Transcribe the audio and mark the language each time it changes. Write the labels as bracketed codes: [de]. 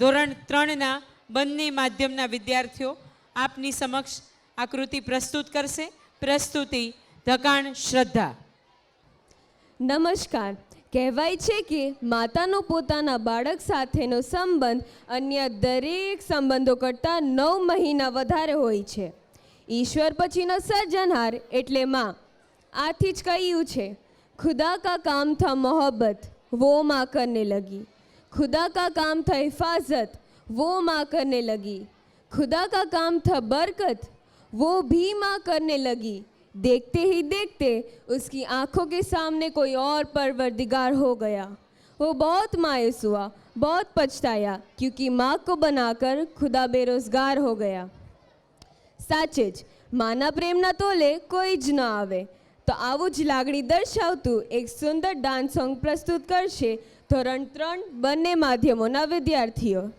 [gu] ધોરણ 3ના બંને માધ્યમના વિદ્યાર્થીઓ આપની સમક્ષ આ કૃતિ પ્રસ્તુત કરશે। પ્રસ્તુતિ ધકાણ શ્રદ્ધા। નમસ્કાર। કહેવાય છે કે માતાનો પોતાના બાળક સાથેનો સંબંધ અન્ય દરેક સંબંધો કરતાં 9 મહિના વધારે હોય છે. ઈશ્વર પછીનો સર્જનહાર એટલે માં. આથી જ કહ્યું છે, [hi] ખુદા કા કામ થા મોહબ્બત वो माँ करने लगी, खुदा का काम था हिफाजत वो माँ करने लगी, खुदा का काम था बरकत वो भी माँ करने लगी. देखते ही देखते उसकी आंखों के सामने कोई और परवरदिगार हो गया. वो बहुत मायूस हुआ, बहुत पछताया, क्योंकि माँ को बनाकर खुदा बेरोजगार हो ગયા. [gu] સાચે જ માના પ્રેમના તોલે કોઈ જ ન આવે. તો આવું જ લાગણી દર્શાવતું એક સુંદર ડાન્સ સોંગ પ્રસ્તુત કરશે ધોરણ 3 બંને માધ્યમોના વિદ્યાર્થીઓ.